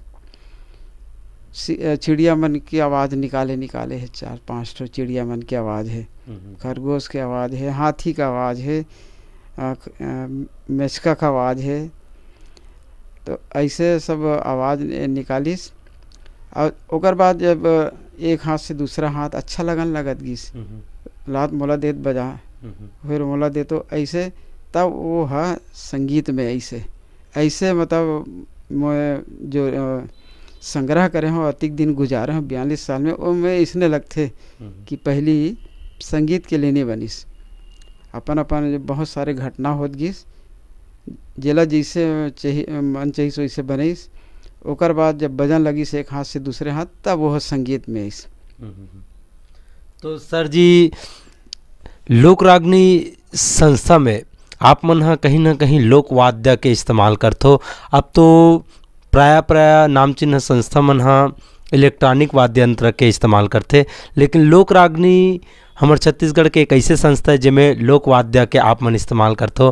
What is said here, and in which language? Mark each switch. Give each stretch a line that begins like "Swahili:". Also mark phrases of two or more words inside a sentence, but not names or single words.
Chhattisgarhi: चिड़िया मन की आवाज़ निकाले है 4-5 ठो चिड़िया मन की आवाज़ है, खरगोश की आवाज़ है, हाथी का आवाज़ है, मेचका का आवाज़ है। तो ऐसे सब आवाज़ निकालिस। और ओकर बाद जब एक हाथ से दूसरा हाथ अच्छा लगत गिस, लात मोला देत बजा फिर मोला दे तो ऐसे तब वो है संगीत में। ऐसे मतलब मैं जो संग्रह करे हूँ अधिक दिन गुजारे हूँ 42 साल में, वो मैं इसने लगते कि पहली संगीत के लिए नहीं बनिस। अपन बहुत सारे घटना होत गिस जेला जैसे चाहिए मन चाहिए सो वैसे बनिस। ओकर बाद जब बजन लगिस एक हाथ से दूसरे हाथ तब वो संगीत में इस। तो सर जी, लोक रागनी संस्था में आप मन हा कहीं ना कहीं लोक वाद्य के इस्तेमाल करथो। अब तो प्राय नाम चिन्ह संस्था मन हा इलेक्ट्रॉनिक वाद्य यंत्र के इस्तेमाल करते, लेकिन लोक रागनी हमारे छत्तीसगढ़ के एक ऐसे संस्था है जिसमें लोक वाद्य के आप मन इस्तेमाल करथो।